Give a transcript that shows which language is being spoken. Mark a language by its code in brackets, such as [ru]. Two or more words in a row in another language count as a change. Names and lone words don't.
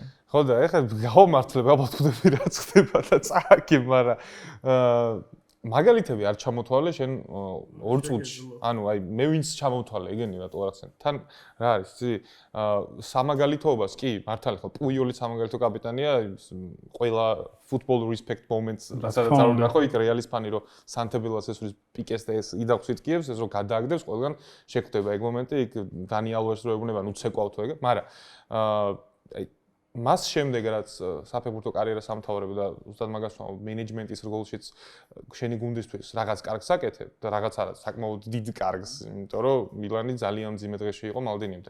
[ka] ხო და ეხლა გავამართლებ, ალბათ ხვდები რაც ხდება და წააკი, მაგრამ მაგალითები არ ჩამოთვალე შენ 2 წუთში. ანუ აი მე ვინც ჩამოთვალე, ეგენი რატო არ ახსენ. თან რა არის, იცი? სამაგალითოობას კი, მართალი ხო, პუიოლი სამაგალითო კაპიტანია, ყველა [en] football respect moments, [ka] სადაც არ უნდა ხო იქ რეალის ფანი რომ სანთებელას ესვრის პიკეს და ეს იდახვით კიევს, ეს რომ გადააგდებს, ყველგან შეხვდება ეგ მომენტი, იქ დანი ალვეს რო ეუბნება, ნუ ცეკვავთო ეგ, მაგრამ აი მას შემდეგ რაც საფეხბურთო კარიერას ამთავრებ და უბრალოდ მაგას ვამბობ მენეჯმენტის როლშიც შენი გუნდისთვის რაღაც კარგს აკეთებ და რაღაც არა საკმაოდ დიდ კარგს, იმიტომ რომ მილანი ძალიან მძიმე დღეში იყო მალდინიმდე.